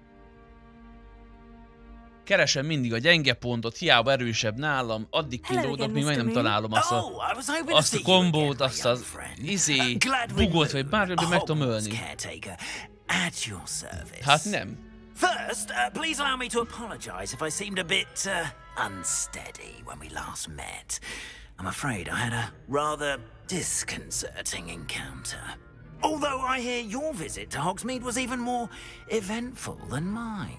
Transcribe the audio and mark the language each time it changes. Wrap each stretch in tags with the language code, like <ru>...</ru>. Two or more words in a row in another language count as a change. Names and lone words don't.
<hu>Keresem mindig a gyenge pontot, hiába erősebb nálam, addig kínlódok, míg meg nem találom azt a kombót, azt az bugot, vagy bármi, meg tudom ölni. Hát nem.</hu> <en>First, please allow me to apologize if I seemed a bit unsteady when we last met. I'm afraid I had a rather disconcerting encounter. Although I hear your visit to Hogsmeade was even more eventful than mine.</en>